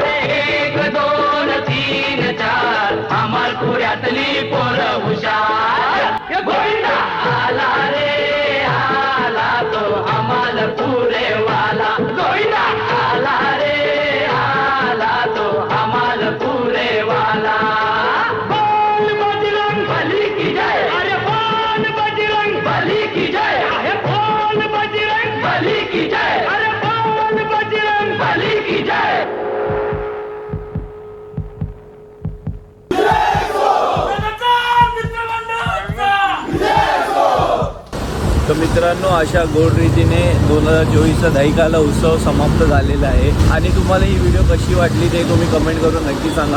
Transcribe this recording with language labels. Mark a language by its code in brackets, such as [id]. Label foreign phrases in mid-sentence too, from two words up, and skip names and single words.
[mr] 1 2 3 4 अमलपुऱ्यातली पोरं हुशार. गोविंदा आला रे आला तो अमलपुरे वाला. गोविंदा आला रे आला तो अमलपुरे वाला. [hi] बोल बजरंग बली की जय, अरे बोल बजरंग बली की जय, अरे बोल बजरंग बली की जय, अरे बोल बजरंग बली की जय. [mr] तर मित्रांनो अशा गोड रीतीने 2024चा दहीकाला उत्सव समाप्त झालेला आहे. आणि तुम्हाला ही व्हिडिओ कशी वाटली ते तुम्ही कमेंट करून नक्की सांगा.